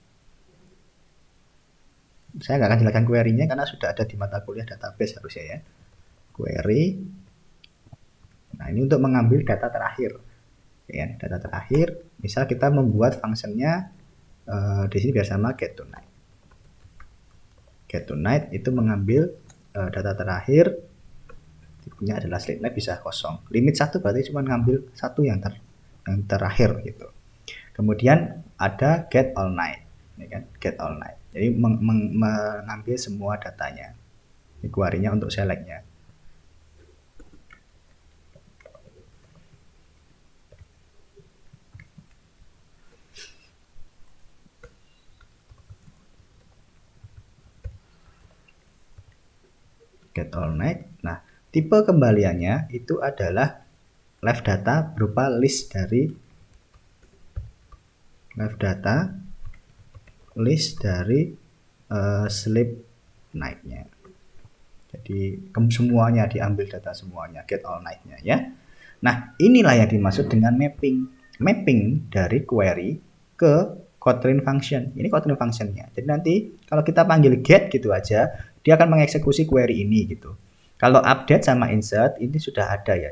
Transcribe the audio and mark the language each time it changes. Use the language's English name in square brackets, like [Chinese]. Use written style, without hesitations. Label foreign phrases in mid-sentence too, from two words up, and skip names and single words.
[Indonesian] Saya nggak akan jelaskan query-nya karena sudah ada di mata kuliah database harusnya ya. Query. Nah, ini untuk mengambil data terakhir. Ya, data terakhir. Misal kita membuat fungsinya di sini biar sama [English] get to night. Get to night [Indonesian] itu mengambil data terakhir. Tipenya adalah [English] sleep night [Indonesian] bisa kosong. Limit 1 berarti cuma ngambil satu yang terakhir gitu. Kemudian ada [English] get all night, [Indonesian] ya kan? [English] Get all night. [Indonesian] Jadi mengambil semua datanya. Ini query-nya untuk select-nya. [English] Get all night. [Indonesian] Nah, tipe kembaliannya itu adalah [English] live data [Indonesian] berupa list dari [English] sleep night-nya. [Indonesian] Jadi semuanya diambil data semuanya, [English] get all night-nya ya. [Indonesian] Nah, inilah yang dimaksud dengan mapping. Mapping dari query ke [English] Kotlin function. [Indonesian] Ini [English] Kotlin function-nya. [Indonesian] Jadi nanti kalau kita panggil get gitu aja, dia akan mengeksekusi query ini gitu. Kalau update sama insert ini sudah ada ya.